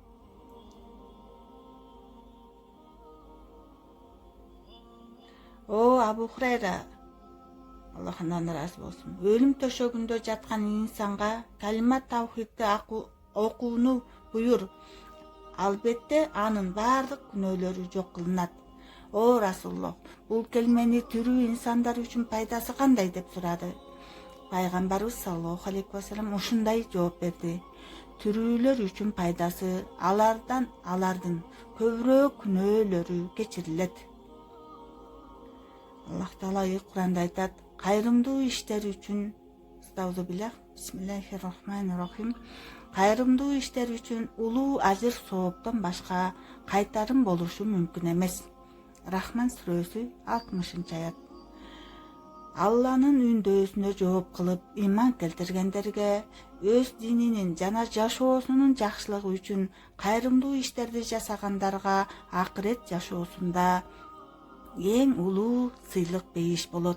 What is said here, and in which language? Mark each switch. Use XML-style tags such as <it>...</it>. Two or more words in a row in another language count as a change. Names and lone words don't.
<ky>О Абу Хурайра, Аллахтан разы болсун, өлүм төшөгүндө жаткан инсанга калима тавхидти окууну буйур. Албетте анын бардык күнөөлөрү жок кылынат. О Расулуллах, бул келмени түрүү инсандар үчүн пайдасы кандай деп сурады. Пайгамбарыбыз</ky> <ar>صلى الله عليه وسلم</ar> <ky>ушундай жооп берди: Түрүүлөр үчүн пайдасы алардын көбүрөөк күнөөлөрү кечирилет. Аллах Таала Кур'анда айтат: кайрымдуу иштер үчүн</ky> <ar>بسم الله الرحمن الرحيم.</ar> <ky>Кайрымдуу иштер үчүн улуу ажыр сооптон башка кайтарым болушу мүмкүн эмес. Рахман сүрөсү 60-аят. Алланын үндөсүнө жооп кылып иман келтиргендерге, өз дининин жана жашоосунун жакшылыгы үчүн кайрымдуу иштерди жасагандарга акырет жашоосунда эң улуу сыйлык бейиш болот.</ky>